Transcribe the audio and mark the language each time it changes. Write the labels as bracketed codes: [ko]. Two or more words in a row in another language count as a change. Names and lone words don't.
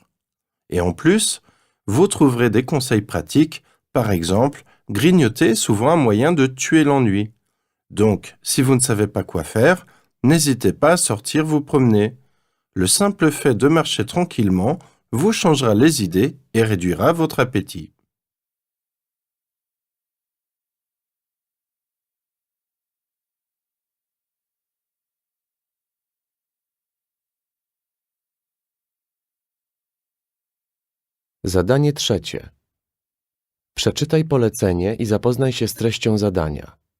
[fr] Et en plus, vous trouverez des conseils pratiques, par exemple, grignoter est souvent un moyen de tuer l'ennui. Donc, si vous ne savez pas quoi faire, n'hésitez pas à sortir vous promener. Le simple fait de marcher tranquillement vous changera les idées et réduira votre appétit. [pl] Zadanie trzecie. Przeczytaj polecenie i zapoznaj się z treścią zadania.